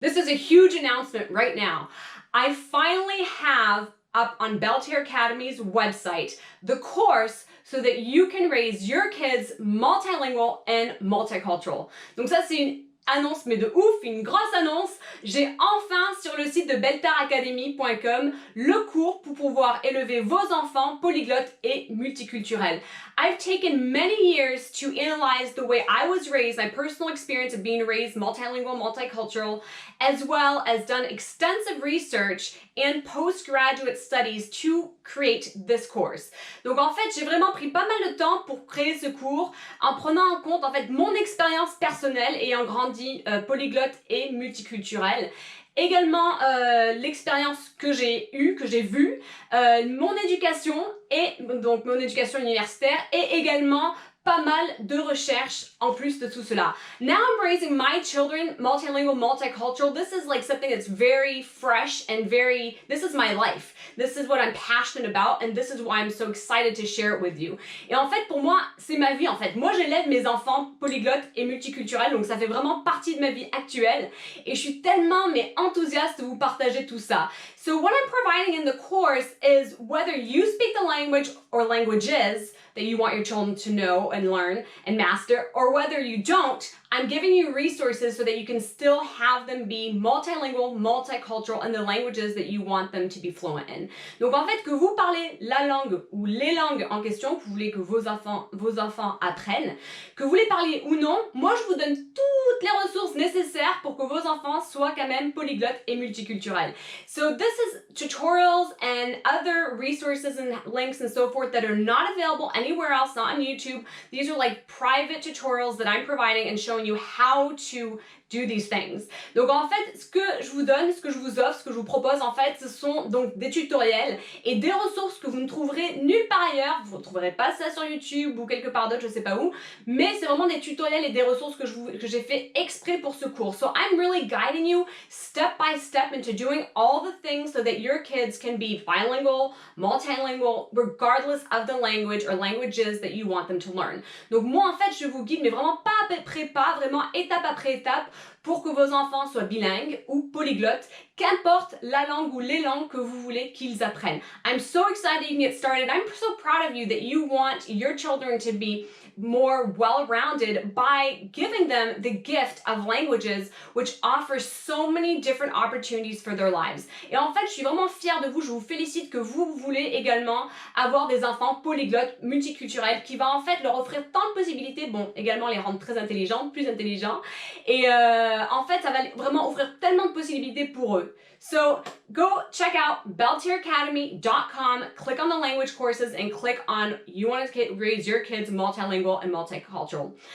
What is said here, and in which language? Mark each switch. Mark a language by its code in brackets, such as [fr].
[en] This is a huge announcement right now. I finally have up on Belle Terre Academy's website the course so that you can raise your kids multilingual and multicultural. [fr] Donc ça, c'est une annonce, mais de ouf, une grosse annonce. J'ai enfin sur le site de belleterreacademy.com le cours pour pouvoir élever vos enfants polyglottes et multiculturels. [en] I've taken many years to analyze the way I was raised, my personal experience of being raised multilingual, multicultural, as well as done extensive research and postgraduate studies to create this course. [fr] Donc en fait, j'ai vraiment pris pas mal de temps pour créer ce cours en prenant en compte en fait mon expérience personnelle ayant grandi polyglotte et multiculturelle. Également l'expérience que j'ai eue, que j'ai vue, mon éducation et donc mon éducation universitaire et également pas mal de recherches en plus de tout cela. [en] Now I'm raising my children multilingual, multicultural. This is like something that's very fresh and this is my life. This is what I'm passionate about and this is why I'm so excited to share it with you. [fr] Et en fait, pour moi, c'est ma vie en fait. Moi, j'élève mes enfants polyglottes et multiculturels, donc ça fait vraiment partie de ma vie actuelle. Et je suis tellement enthousiaste de vous partager tout ça. [en] So what I'm providing in the course is whether you speak the language or languages that you want your children to know and learn and master, or whether you don't, I'm giving you resources so that you can still have them be multilingual, multicultural in the languages that you want them to be fluent in. [fr] Donc en fait, que vous parlez la langue ou les langues en question que vous voulez que vos enfants apprennent, que vous les parliez ou non, moi je vous donne toutes les ressources nécessaires pour que vos enfants soient quand même polyglottes et multiculturels. [en] So this is tutorials and other resources and links and so forth that are not available anywhere else, not on YouTube. These are like private tutorials that I'm providing and showing you how to do these things. [fr] Donc en fait, ce que je vous donne, ce que je vous offre, ce que je vous propose en fait, ce sont donc des tutoriels et des ressources que vous ne trouverez nulle part ailleurs. Vous ne trouverez pas ça sur YouTube ou quelque part d'autre, je sais pas où, mais c'est vraiment des tutoriels et des ressources que j'ai fait exprès pour ce cours. [en] So I'm really guiding you step by step into doing all the things so that your kids can be bilingual, multilingual, regardless of the language or languages that you want them to learn. [fr] Donc moi en fait, je vous guide, mais vraiment pas après pas, vraiment étape après étape, pour que vos enfants soient bilingues ou polyglottes, qu'importe la langue ou les langues que vous voulez qu'ils apprennent. [en] I'm so excited you can get started. I'm so proud of you that you want your children to be more well-rounded by giving them the gift of languages which offers so many different opportunities for their lives. [fr] Et en fait, je suis vraiment fière de vous, je vous félicite que vous voulez également avoir des enfants polyglottes, multiculturels, qui va en fait leur offrir tant de possibilités, bon, également les rendre très intelligents, plus intelligents, et en fait, ça va vraiment offrir tellement de possibilités pour eux. [en] So go check out belleterreacademy.com, click on the language courses and click on you want to raise your kids multilingual and multicultural.